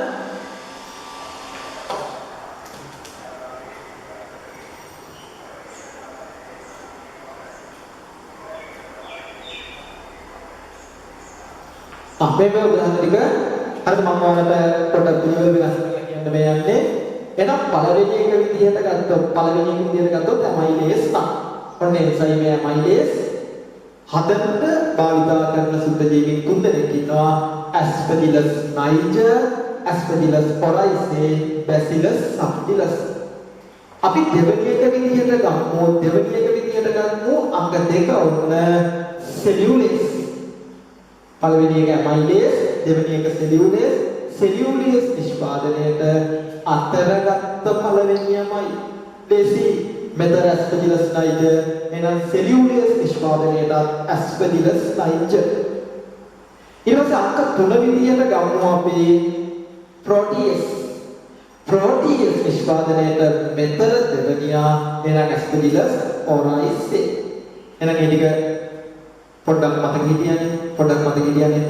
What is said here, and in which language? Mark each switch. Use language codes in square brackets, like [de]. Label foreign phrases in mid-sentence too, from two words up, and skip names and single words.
[si] මේ උදාහරණ ටික හරිද මම ඔයාලට පොඩ්ඩක් විදිහට වෙනස් කරලා කියන්න මේ යන්නේ. එහෙනම් පළවෙනි එක විදිහට ගත්තොත් amylase තමයි. ඔන්න එන්සයිම් amylase හදන්න භාවිතා කරන සුද්ධ ජීවීන් තුන් දෙනෙක් ඉන්නවා. Aspergillus niger, Aspergillus oryzae, Bacillus subtilis. අපි දෙවෙනි එක විදිහට ගමු. අංග දෙක ඔන්න cellulase. පළවෙනි එක amylase, දෙවෙනි එක cellulase නිෂ්පාදනයට අතරගත්ත පළවෙනියමයි ලේසි. මෙතන Aspergillus niger එහෙනම් cellulase නිෂ්පාදනයට Aspergillus niger. ඊළඟ අංක තුන විදිහට ගමු අපි protease නිෂ්පාදනයට මෙතන දෙවෙනියා එහෙනම් Aspergillus oryzae. එහෙනම් මේ ටික පොඩ්ඩක් මතක හිටියනේ.